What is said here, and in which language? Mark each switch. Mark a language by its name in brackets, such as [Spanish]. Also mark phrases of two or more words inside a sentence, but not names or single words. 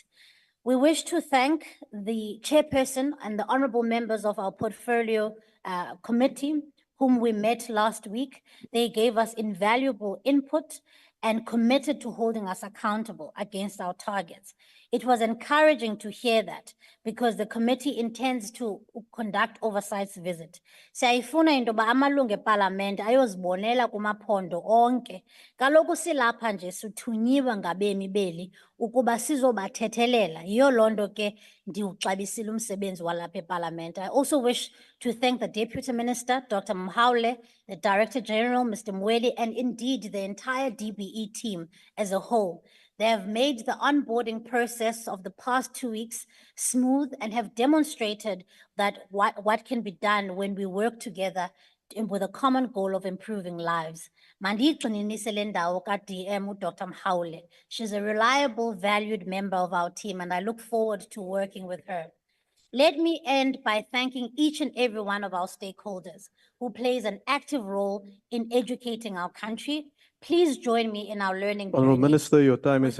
[English] We wish to thank the chairperson and the honorable members of our portfolio committee, whom we met last week. They gave us invaluable input and committed to holding us accountable against our targets. It was encouraging to hear that because the committee intends to conduct oversight visit. [Xhosa] Siyayifuna into ba amalungu eParliament ayozibonela kumaphondo onke. Kaloku silapha nje sithunyiwe ngabemi beli ukuba sizobathethelela. Yiyo loo nto ke ndiwuxabisile umsebenzi walapha eParliament. [English] I also wish to thank the Deputy Minister, Dr. Mhaule, the Director General, Mr. Mweli, and indeed the entire DBE team as a whole. They have made the onboarding process of the past 2 weeks smooth and have demonstrated that what can be done when we work together with a common goal of improving lives. [Xhosa] Mandiyigxininise le ndawo ka-DM uDr. Mhaule. [English] She's a reliable, valued member of our team, and I look forward to working with her. Let me end by thanking each and every one of our stakeholders who plays an active role in educating our country. Please join me in our learning Honorable journey. Minister, your time has